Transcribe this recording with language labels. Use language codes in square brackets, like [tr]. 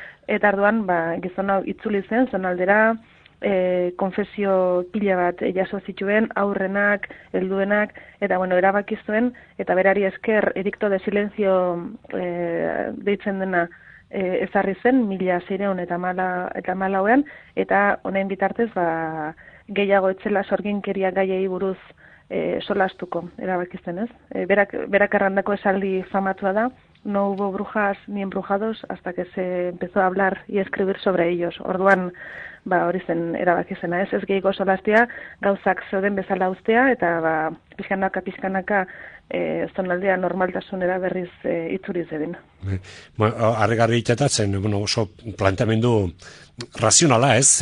[eu] Eta arduan, gizon hau itzuli zen, zonaldera, konfesio pila bat jaso zituen, aurrenak, helduenak, eta erabaki zuen, eta berari esker edikto de silencio deitzen dena ezarri zen, 1614 eta honen bitartez gehiago etzela sorginkeria gaiei buruz solastuko, erabaki zen, ez? [es] Berak errandako esaldi famatua da, no hubo brujas ni embrujados hasta que se empezó a hablar y escribir sobre ellos. [eu] Orduan, hori zen erabaki zena, ez gehiago solastia, gauzak zeuden bezala ustea, eta pixkanaka zonaldea normaltasunera berriz itzuri zedin. Harrigarri itxatatzen, oso planteamendu razionala, ez?